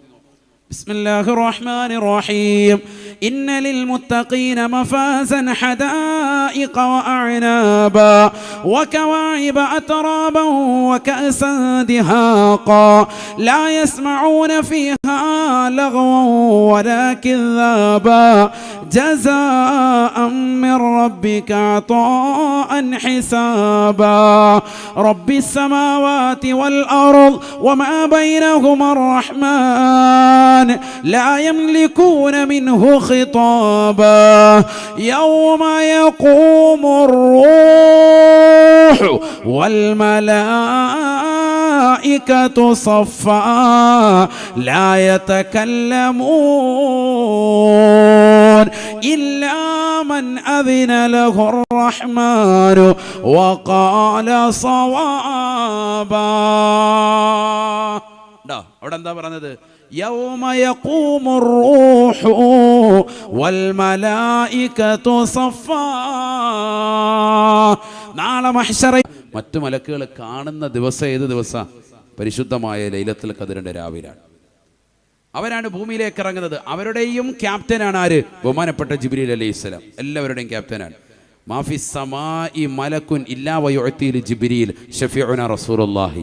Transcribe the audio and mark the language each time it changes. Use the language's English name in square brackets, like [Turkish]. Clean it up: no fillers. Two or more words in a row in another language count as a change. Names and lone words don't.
[Arabic] بسم الله الرحمن الرحيم. إن للمتقين مفازا حدائق وأعنابا وكواعب أترابا وكأسا دهاقا لا يسمعون فيها لغوا ولا كذابا جزاء من ربك عطاء حسابا رب السماوات والأرض وما بينهما الرحمن لا يملكون منه خطابا يوم يقوم الروح والملائكة صفا لا يتكلمون إلا من أذن له الرحمن وقال صوابا. [Malayalam] അവിടെ എന്താ പറഞ്ഞത്? [Arabic] يوم يقوم الروح والملائكة صفا. [Malayalam] നാളെ മഹ്ശറയിൽ മറ്റു മലക്കുകൾ കാണുന്ന ദിവസം ഏത് ദിവസം? പരിശുദ്ധമായ ലൈലത്തുൽ ഖദ്റിന്റെ രാവിലാണ്. അവരാണ് ഭൂമിയിലേക്ക് ഇറങ്ങുന്നത്. അവരുടെയും ക്യാപ്റ്റനാണ് ആര്? ബഹുമാനപ്പെട്ട ജിബ്രീൽ അലൈഹിസ്സലാം. എല്ലാവരുടെയും ക്യാപ്റ്റനാണ്. [Arabic] ما في السماء ملك إلا ويأتي جبريل شفيعنا رسول الله.